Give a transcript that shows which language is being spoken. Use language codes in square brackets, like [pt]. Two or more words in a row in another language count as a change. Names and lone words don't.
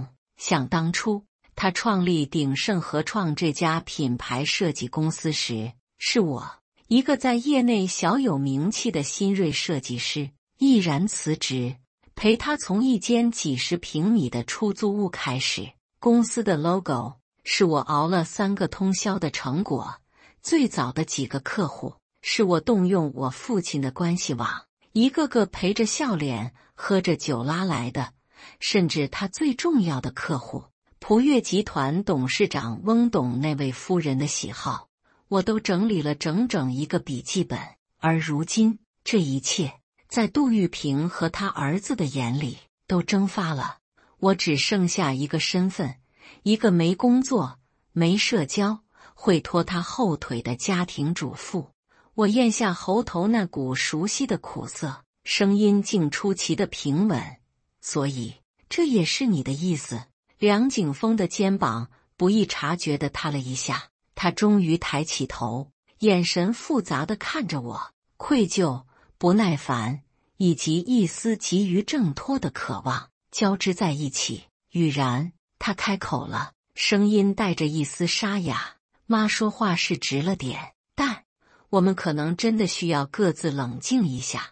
[zh] 想當初，他創立鼎盛合創這家品牌設計公司時，是我，一個在業內小有名氣的新銳設計師，毅然辭職，陪他從一間幾十平米的出租屋開始。公司的 logo 是我熬了3個通宵的成果，最早的幾個客戶是我動用我父親的關係網，一個個陪着笑臉喝着酒拉來的。甚至他最重要的客戶璞悅集團董事長翁董那位夫人的喜好，我都整理了整整一個筆記本。而如今，這一切在杜玉萍和他兒子的眼裡都蒸發了。我只剩下一個身份，一個沒工作、沒社交、會拖他後腿的家庭主婦。我咽下喉頭那股熟悉的苦澀，聲音竟出奇的平穩。所以，這也是你的意思？梁景峰的肩膀不易察覺地踏了一下，他終於抬起頭，眼神複雜地看着我，愧疚、不耐煩以及一絲急於掙脫的渴望交織在一起。雨然，他開口了，聲音帶着一絲沙啞。媽說話是直了點，但我們可能真的需要各自冷靜一下。